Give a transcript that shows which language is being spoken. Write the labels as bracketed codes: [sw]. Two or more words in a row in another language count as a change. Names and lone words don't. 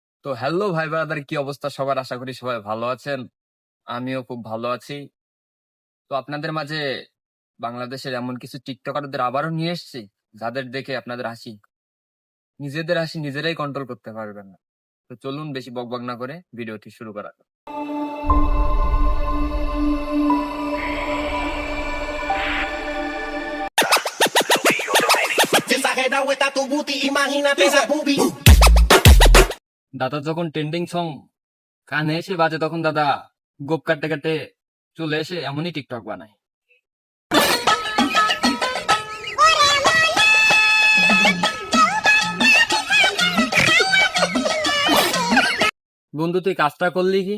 [bn] তো হ্যালো ভাই ব্রাদার, কি অবস্থা সবার? আশা করি সবাই ভালো আছেন। আমিও খুব ভালো আছি। তো আপনাদের মাঝে বাংলাদেশের এমন কিছু টিকটকারদের আবারও নিয়ে এসেছি, যাদের দেখে আপনাদের নিজেদের হাসি নিজেরাই কন্ট্রোল করতে পারবেন না। তো চলুন বেশি বকবক না করে ভিডিওটি শুরু করা যাক। [es] Exagerado está tu booty, imagínate esa boobie. [bn] দাদা যখন [en] trending song [bn] কানে এসে বাজে, তখন দাদা গোপ কাটতে কাটতে চলে এসে এমনই টিকটক বানায়। বন্ধু, তুই কাজটা করলি কি?